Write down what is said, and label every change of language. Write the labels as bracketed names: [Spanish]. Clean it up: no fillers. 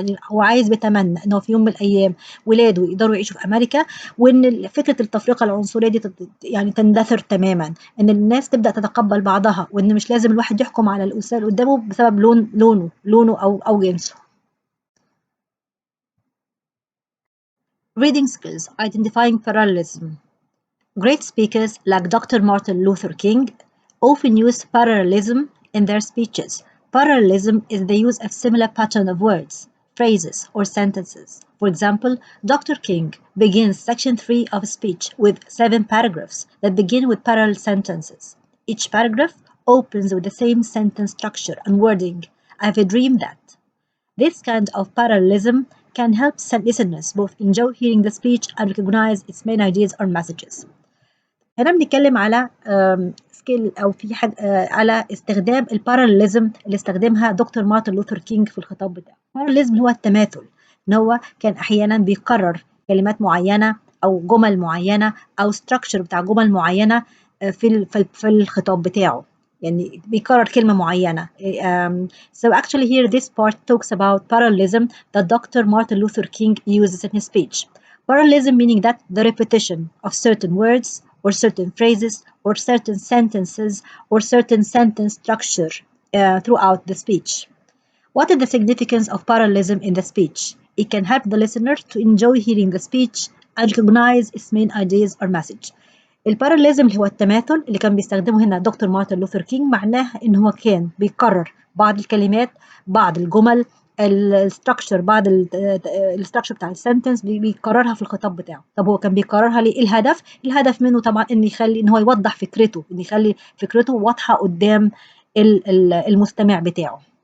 [Arabic] يعني هو عايز بيتمنى إنه في يوم من الأيام ولاده يقدروا يعيشوا في أمريكا، وإن فكرة التفرقة العنصرية دي يعني تندثر تماما، إن الناس تبدأ تتقبل بعضها، وإن مش لازم الواحد يحكم على الإنسان اللي قدامه بسبب لونه أو جنسه. [English] Reading skills, identifying parallelism. Great speakers like Dr. Martin Luther King often use parallelism in their speeches. Parallelism is the use of similar pattern of words, phrases, or sentences. For example, Dr. King begins section 3 of a speech with 7 paragraphs that begin with parallel sentences. Each paragraph opens with the same sentence structure and wording. I have a dream that. This kind of parallelism can help some listeners both enjoy hearing the speech and recognize its main ideas or messages. [Arabic] هنا بنتكلم على سكيل أو في حاجة على استخدام الباراليزم اللي استخدمها دكتور مارتن لوثر كينج في الخطاب بتاعه. الباراليزم هو التماثل، إن هو كان أحيانا بيكرر كلمات معينة أو جمل معينة أو structure بتاع جمل معينة في الخطاب بتاعه، يعني بيكرر كلمة معينة. [English] So actually here this part talks about parallelism that Dr. Martin Luther King uses in his speech. Parallelism meaning that the repetition of certain words or certain phrases or certain sentences or certain sentence structure throughout the speech. What is the significance of parallelism in the speech? It can help the listener to enjoy hearing the speech and recognize its main ideas or message. [Arabic] الباراليزم اللي هو التماثل اللي كان بيستخدمه هنا دكتور مارتن لوثر كينج، معناه ان هو كان بيكرر بعض الكلمات، بعض الجمل، الستراكشر، بعض الستراكشر بتاع السنتنس بيكررها في الخطاب بتاعه. طب هو كان بيكررها ليه؟ الهدف منه طبعا ان يخلي ان هو يوضح فكرته، ان يخلي فكرته واضحه قدام المستمع بتاعه.